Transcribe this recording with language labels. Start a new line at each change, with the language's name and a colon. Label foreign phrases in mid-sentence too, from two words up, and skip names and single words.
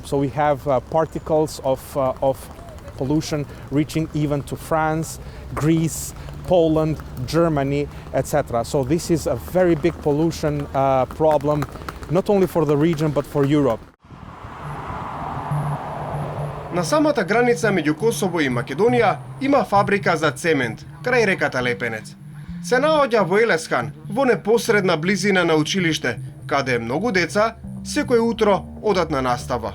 English: So we have particles of pollution reaching even to France, Greece, Poland, Germany, etc. So this is a very big pollution problem, not only for the region, but for Europe.
Macedonian: На самата граница меѓу Косово и Македонија има фабрика за цемент, крај реката Лепенец. Се наоѓа во Елесхан, во непосредна близина на училиште, каде многу деца секој утро одат на настава.